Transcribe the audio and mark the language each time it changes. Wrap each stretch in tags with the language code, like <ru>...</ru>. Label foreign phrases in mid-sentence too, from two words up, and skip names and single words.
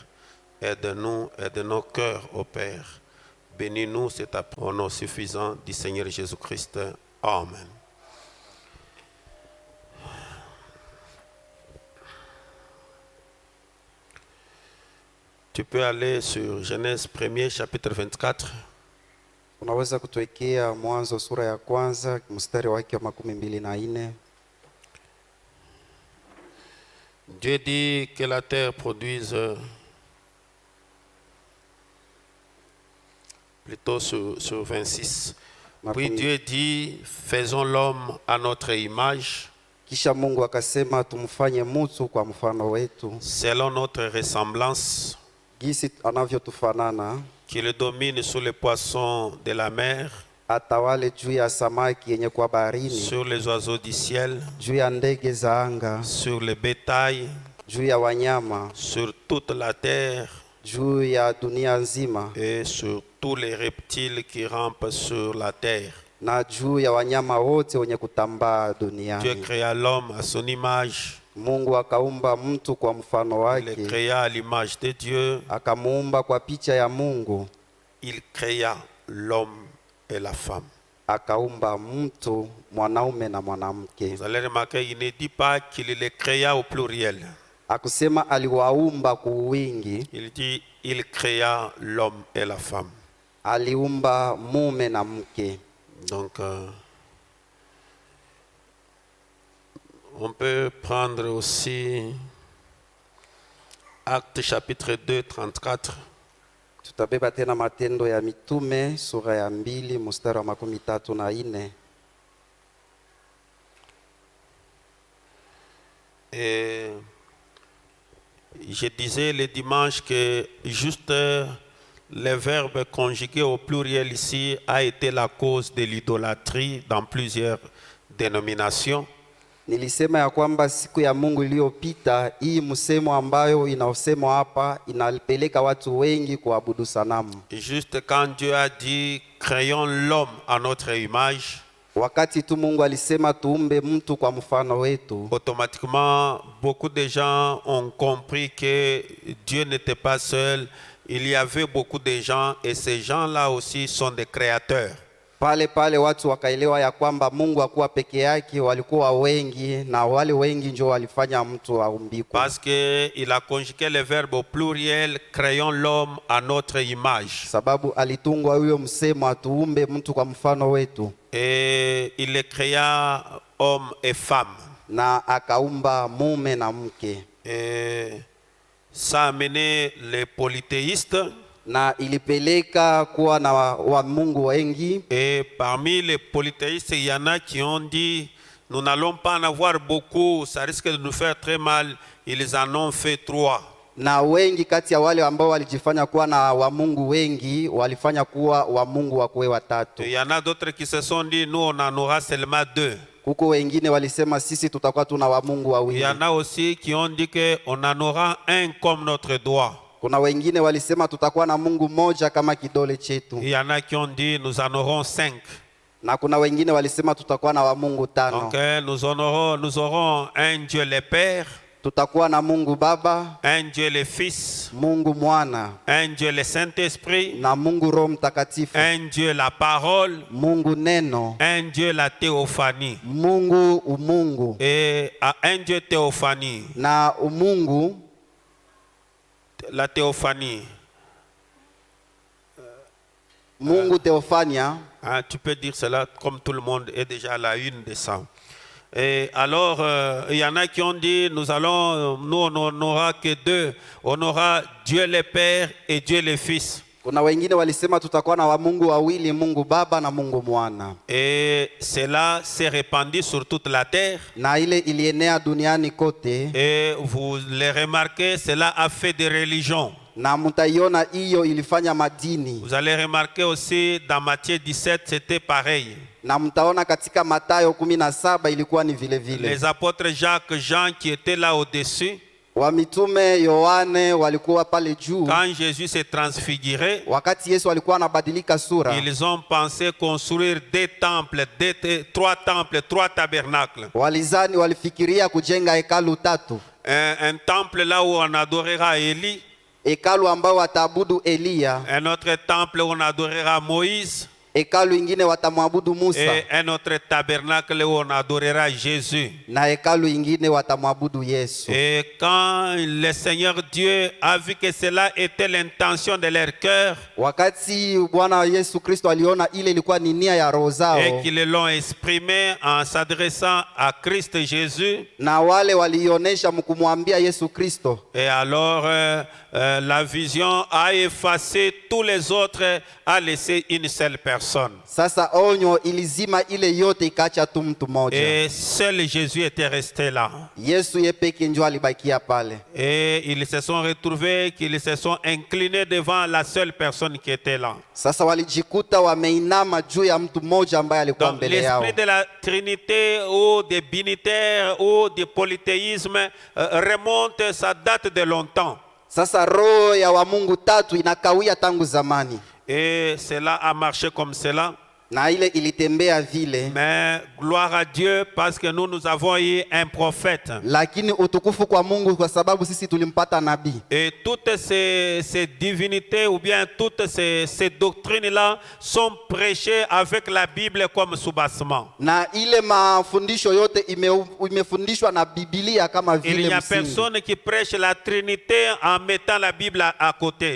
<fr>Aide-nous, aide nos cœurs au Père. Bénis-nous, c'est au nom suffisant du Seigneur Jésus-Christ. Amen. Tu peux aller sur Genèse 1er, chapitre 24.</fr> <sw>Unaweza kutuwekea Mwanzo sura ya kwanza mstari wake wa 24.</sw> <fr>Dieu dit que la terre produise, plutôt sur 26. Puis Dieu dit, faisons l'homme à notre image,</fr> <sw>Kisha Mungu akasema tumfanye mtu kwa mfano wetu,</sw> <fr>selon notre ressemblance,</fr> <sw>gisi anavyotufanana,</sw> <fr>qu'il domine sur les poissons de la mer,</fr> <sw>atawale juu ya samaki yenye kwa baharini,</sw> <fr>sur les oiseaux du ciel,</fr> <sw>juu ya ndege za anga,</sw> <fr>sur le bétail,</fr> <sw>juu ya wanyama,</sw> <fr>sur toute la terre</fr> <sw>juu ya dunia nzima,</sw> <fr>et sur tous les reptiles qui rampent sur la terre.</fr> <sw>na juu ya wanyama wote wenye kutambaa</sw> <fr>Dieu</fr> <sw>duniani.</sw> <fr>créa l'homme à son image.</fr> <sw>Mungu akaumba mtu kwa mfano</sw> <fr>Il</fr> <sw>wake,</sw> <fr>le créa à l'image de Dieu.</fr> <sw>akamuumba kwa picha ya Mungu,</sw> <fr>Il créa l'homme et la femme.</fr> <sw>akaumba mtu mwanaume na mwanamke.</sw> <fr>Vous allez remarquer, il ne dit pas qu'il les créa au pluriel.</fr> <sw>Akusema aliwaumba kwa wingi,</sw> <fr>Il dit il créa l'homme et la femme.</fr> <sw>aliumba mume na mke.</sw> <fr>Donc, on peut prendre aussi Actes chapitre 2, 34.</fr> <sw>Tutabeba tena Matendo ya Mitume sura ya 2 mstari wa 34.</sw> <fr>Et je disais le dimanche que juste le verbe conjugué au pluriel ici a été la cause de l'idolâtrie dans plusieurs dénominations.</fr> <sw>Nilisema ya kwamba siku ya Mungu iliyopita hii msemo ambayo inaosemwa hapa inalipeleka watu wengi kuabudu sanamu.</sw> <fr>Juste quand Dieu a dit créons l'homme à notre image,</fr> <sw>Wakati tu Mungu alisema tuumbe mtu kwa mfano wetu,</sw> <fr>automatiquement beaucoup de gens ont compris que Dieu n'était pas seul. Il y avait beaucoup de gens et ces gens-là aussi sont des créateurs.</fr> <sw>pale watu wakaelewa ya kwamba Mungu hakuwa peke yake, walikuwa wengi, na wale wengi ndio walifanya mtu aumbikwe.</sw> <fr>Parce qu'il a conjugué le verbe au pluriel, créons l'homme à notre image.</fr> <sw>Sababu alitungwa huyo msemo atuumbe mtu kwa mfano wetu,</sw> <fr>Et il les créa homme et femme.</fr> <sw>na akaumba mume na mke.</sw> <fr>Et ça a amené les polythéistes.</fr> <sw>Na ilipeleka kuwa na wa Mungu wengi.</sw> <fr>Et parmi les polythéistes, il y en a qui ont dit, nous n'allons pas en avoir beaucoup, ça risque de nous faire très mal. Ils en ont fait 3.</fr> <sw>Na wengi kati ya wale ambao walijifanya kuwa na wa Mungu wengi walifanya kuwa wa Mungu wakuwe watatu.</sw> <fr>Il y en a d'autres qui se sont dit, nous on en aura seulement 2.</fr> <sw>Kuko wengine walisema sisi tutakuwa tuna wa Mungu</sw> <fr>Il</fr> <sw>wawili.</sw> <fr>y en a aussi qui ont dit qu'on en aura un comme notre doigt.</fr> <sw>Kuna wengine walisema tutakuwa na Mungu moja kama kidole chetu.</sw> <fr>Il y en a qui ont dit, nous en aurons 5.</fr> <sw>Na kuna wengine walisema tutakuwa na wa Mungu tano.</sw> <fr>Donc nous aurons un Dieu le Père,</fr> <sw>Tutakuwa na Mungu Baba,</sw> <fr>un Dieu le Fils,</fr> <sw>Mungu Mwana,</sw> <fr>un Dieu le Saint-Esprit,</fr> <sw>na Mungu Roho Mtakatifu,</sw> <fr>un Dieu la parole,</fr> <sw>Mungu Neno,</sw> <fr>un Dieu la théophanie.</fr> <sw>Mungu umungu.</sw> <fr>Et à un Dieu théophanie,</fr> <sw>Na umungu,</sw> <fr>la théophanie,</fr> <sw>Mungu Theophania.</sw> <fr>hein, tu peux dire cela comme tout le monde est déjà à la une de ça. Et alors, il y en a qui ont dit, nous on n'aura que 2. On aura Dieu le Père et Dieu le Fils.</fr> <sw>Kuna wengine walisema tutakuwa na wa Mungu wawili, Mungu Baba na Mungu Mwana.</sw> <fr>Et cela s'est répandu sur toute la terre.</fr> <sw>Na ile ilienea duniani kote.</sw> <fr>Et vous le remarquez, cela a fait des religions.</fr> <sw>Na mutaiona hiyo ilifanya madini.</sw> <fr>Vous allez remarquer aussi dans Matthieu 17, c'était pareil.</fr> <sw>Na mtaona katika Mathayo 17 ilikuwa ni vile vile.</sw> <fr>Les apôtres Jacques, Jean qui étaient là au-dessus,</fr> <sw>wa mitume Yohane walikuwa pale juu.</sw> <fr>Quand Jésus s'est transfiguré,</fr> <sw>Wakati Yesu alikuwa anabadilika sura,</sw> <fr>ils ont pensé construire trois temples, trois tabernacles.</fr> <sw>walifikiria kujenga hekalu tatu.</sw> <fr>Un temple là où on adorera Élie.</fr> <sw>Hekalu ambao wataabudu Eliya.</sw> <fr>Un autre temple où on adorera Moïse.</fr> <sw>Hekalu ingine watamwabudu Musa.</sw> <fr>Et un autre tabernacle où on adorera Jésus.</fr> <sw>Na hekalu ingine watamwabudu Yesu.</sw> <fr>Et quand le Seigneur Dieu a vu que cela était l'intention de leur cœur,</fr> <sw>wakati Bwana Yesu Kristo aliona ile ilikuwa ni nia ya roho zao,</sw> <fr>et qu'ils l'ont exprimé en s'adressant à Christ Jésus,</fr> <sw>na wale walionyesha mkumwambia Yesu Kristo,</sw> <fr>et alors la vision a effacé tous les autres, a laissé une seule personne.</fr> <sw>Sasa onyo ilizima ile yote ikaacha tu mtu mmoja.</sw> <fr>Et seul Jésus était resté là.</fr> <sw>Yesu yepeke ndio alibakia pale.</sw> <fr>Et ils se sont retrouvés, qu'ils se sont inclinés devant la seule personne qui était là.</fr> <sw>Sasa walijikuta wameinama juu ya mtu mmoja ambaye alikuwa</sw> <fr>Donc</fr> <sw>mbele yao.</sw> <fr>l'esprit de la Trinité ou des binitaires ou du polythéisme remonte, ça date de longtemps.</fr> <sw>Sasa roho ya wa Mungu tatu inakawia tangu zamani.</sw> <fr>Et cela a marché comme cela.</fr> <sw>Na ile ilitembea vile.</sw> <fr>Mais gloire à Dieu parce que nous avons eu un prophète.</fr> <sw>Lakini utukufu kwa Mungu kwa sababu sisi tulimpata nabii.</sw> <fr>Et toutes ces divinités ou bien toutes ces doctrines-là sont prêchées avec la Bible comme soubassement.</fr> <sw>Na ile mafundisho yote imefundishwa na Biblia kama vile msingi.</sw> <fr>Il n'y a personne qui prêche la Trinité en mettant la Bible à côté.</fr>